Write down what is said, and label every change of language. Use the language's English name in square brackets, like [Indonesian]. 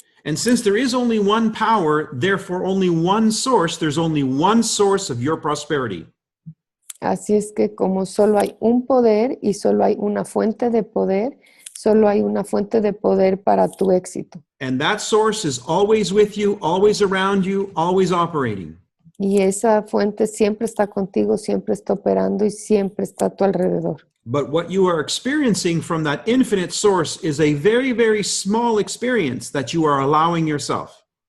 [English] And since there is only one power, therefore only one source, there's only one source of your prosperity. [Spanish] Así es que como solo hay un poder y solo hay una fuente de poder, solo hay una fuente de poder para tu éxito. [English] And that source is always with you, always around you, always operating. [Spanish] Y esa fuente siempre está contigo, siempre está operando y siempre está a tu alrededor. [English] But what you are experiencing from that infinite source is a very, very small experience that you are allowing yourself.